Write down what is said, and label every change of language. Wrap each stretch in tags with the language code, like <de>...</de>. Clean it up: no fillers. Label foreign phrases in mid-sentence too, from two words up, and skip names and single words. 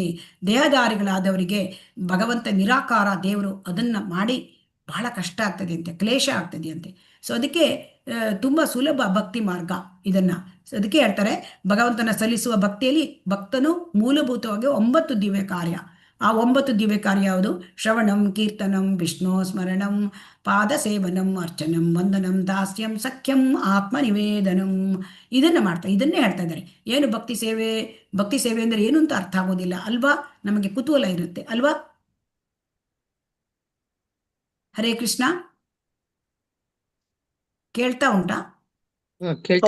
<kn>ದೇಹಧಾರಿಗಳಾದವರಿಗೆ ಭಗವಂತ ನಿರಾಕಾರ ದೇವರು ಅದನ್ನು ಮಾಡಿ ಬಹಳ ಕಷ್ಟ ಆಗ್ತದೆ ಅಂತೆ, ಕ್ಲೇಶ ಆಗ್ತದೆ ಅಂತೆ. ಸೊ ಅದಕ್ಕೆ ತುಂಬ ಸುಲಭ ಭಕ್ತಿ ಮಾರ್ಗ ಇದನ್ನು. ಸೊ ಅದಕ್ಕೆ ಹೇಳ್ತಾರೆ ಭಗವಂತನ ಸಲ್ಲಿಸುವ ಭಕ್ತಿಯಲ್ಲಿ ಭಕ್ತನು ಮೂಲಭೂತವಾಗಿ 9 ದಿವ್ಯ ಕಾರ್ಯ. ಆ 9 ದಿವ್ಯ ಕಾರ್ಯ ಯಾವುದು?</kn> <sa>ಶ್ರವಣಂ, ಕೀರ್ತನಂ, ವಿಷ್ಣು ಸ್ಮರಣಂ, ಪಾದ ಸೇವನಂ, ಅರ್ಚನಂ, ವಂದನಂ, ದಾಸ್ಯಂ, ಸಖ್ಯಂ, ಆತ್ಮನಿವೇದನಂ.</sa> <kn>ಇದನ್ನು ಮಾಡ್ತಾರೆ, ಇದನ್ನೇ ಹೇಳ್ತಾ ಇದ್ದಾರೆ. ಏನು ಭಕ್ತಿ ಸೇವೆ? ಭಕ್ತಿ ಸೇವೆ ಅಂದರೆ ಏನು ಅಂತ ಅರ್ಥ ಆಗೋದಿಲ್ಲ ಅಲ್ವಾ? ನಮಗೆ ಕುತೂಹಲ ಇರುತ್ತೆ ಅಲ್ವಾ? ಹರೇ ಕೃಷ್ಣ, ಕೇಳ್ತಾ ಉಂಟಾ? ಕೇಳ್ತಾ</kn>